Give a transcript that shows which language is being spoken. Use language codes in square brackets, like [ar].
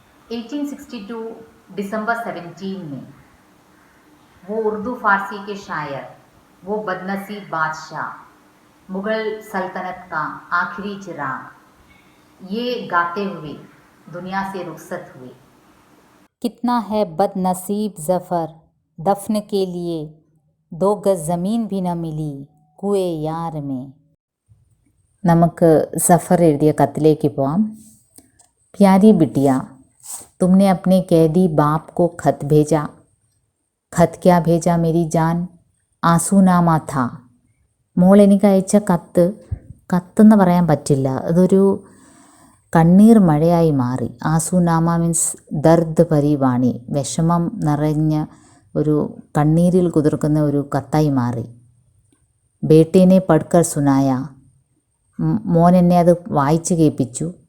[hi] 1862 दिसंबर 17 में वो उर्दू फारसी के शायर, वो बदनसीब बादशाह, मुग़ल सल्तनत का आखिरी चिराग, ये गाते हुए दुनिया से रुखसत हुए। कितना है बदनसीब ज़फ़र, दफन के लिए 2 गज़ ज़मीन भी न मिली कुए यार में। [ml] നമുക്ക് ज़फ़र എഴുതിയ കത്തിലേക്ക് പോവാം। [hi] प्यारी बिटिया, तुमने अपने कैदी बाप को खत भेजा। खत क्या भेजा मेरी जान, [ml] ആസൂനാമാ [hi] था। [ml] മോൾ എനിക്ക് അയച്ച കത്തെന്ന് പറയാൻ പറ്റില്ല, അതൊരു കണ്ണീർ മഴയായി മാറി. ആസൂനാമ മീൻസ് [hi] ദർദ് ഭരി വാണി, [ml] വിഷമം നിറഞ്ഞ ഒരു കണ്ണീരിൽ കുതിർക്കുന്ന ഒരു കത്തായി മാറി. [hi] ബേട്ടേനെ പഠിക്കർ സുനായ, [ml] മോൻ എന്നെ അത് വായിച്ച് കേൾപ്പിച്ചു.